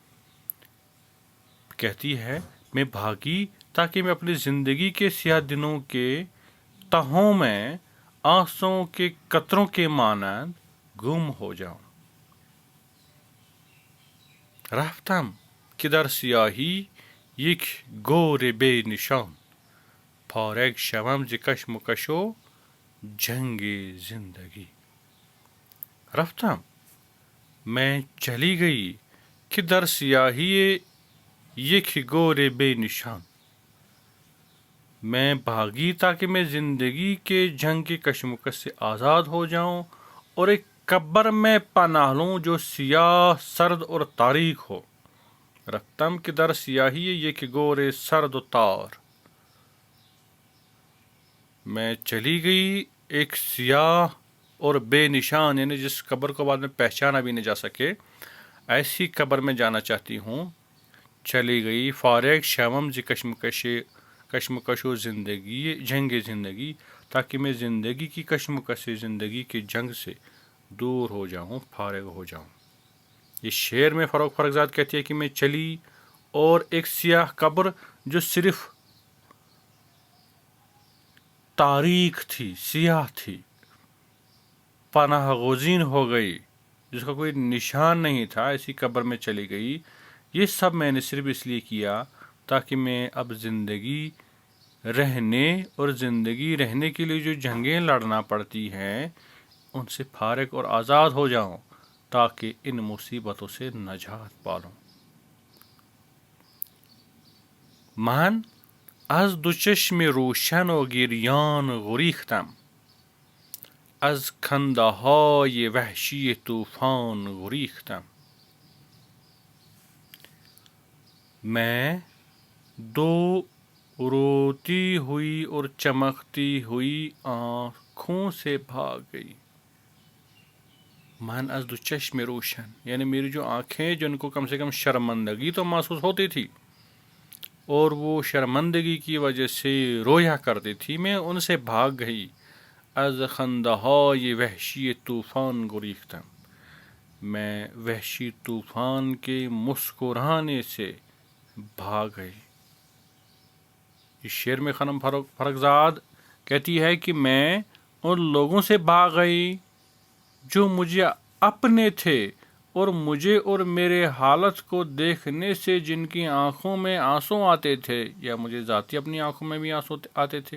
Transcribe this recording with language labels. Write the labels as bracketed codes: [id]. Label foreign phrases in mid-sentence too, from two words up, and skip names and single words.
[ur] کہتی ہے میں بھاگی تاکہ میں اپنی زندگی کے سیاہ دنوں کے تہوں میں آنسوں کے قطروں کے مانند گم ہو جاؤں۔ [fa] رفتم که در سیاهی یک گور بے نشان، فارغ شوم ز کشم و کش و جنگ زندگی۔ [ur] رفتم میں چلی گئی کہ [fa] در سیاہی یک گور بے نشان، [ur] میں بھاگی تاکہ میں زندگی کے جنگ کے کشمکش سے آزاد ہو جاؤں اور ایک قبر میں پناہ لوں جو سیاہ، سرد اور تاریک ہو۔ [fa] رفتم کے در سیاہی یک گور سرد و تار، [ur] میں چلی گئی ایک سیاہ اور بے نشان، یعنی جس قبر کو بعد میں پہچانا بھی نہیں جا سکے، ایسی قبر میں جانا چاہتی ہوں۔ چلی گئی [fa] فارغ شوم ز کشمکش و زندگی جنگ زندگی، [ur] تاکہ میں زندگی کی کشمکش سے، زندگی کے جنگ سے دور ہو جاؤں، فارغ ہو جاؤں۔ اس شعر میں فرخزاد کہتی ہے کہ میں چلی اور ایک سیاہ قبر جو صرف تاریک تھی، سیاہ تھی، پناہ گزین ہو گئی، جس کا کوئی نشان نہیں تھا، ایسی قبر میں چلی گئی۔ یہ سب میں نے صرف اس لیے کیا تاکہ میں اب زندگی رہنے اور زندگی رہنے کے لیے جو جنگیں لڑنا پڑتی ہیں ان سے فارغ اور آزاد ہو جاؤں، تاکہ ان مصیبتوں سے نجات پالوں۔ [fa] من از دو چشم روشن و گریان گریختم، از خنده‌های وحشی طوفان گریختم. [ur] میں دو روتی ہوئی اور چمکتی ہوئی آنکھوں سے بھاگ گئی. [fa] من از دو چشم روشن، [ur] یعنی میری جو آنکھیں جن کو کم سے کم شرمندگی تو محسوس ہوتی تھی اور وہ شرمندگی کی وجہ سے رویا کرتی تھی، میں ان سے بھاگ گئی. [fa] از خندہائے وحشی طوفان گریختم، [ur] میں وحشی طوفان کے مسکرانے سے بھاگ گئی. اس شعر میں خانم فرخزاد کہتی ہے کہ میں ان لوگوں سے بھاگ گئی جو مجھے اپنے تھے اور مجھے اور میرے حالت کو دیکھنے سے جن کی آنکھوں میں آنسو آتے تھے، یا مجھے ذاتی اپنی آنکھوں میں بھی آنسو آتے تھے.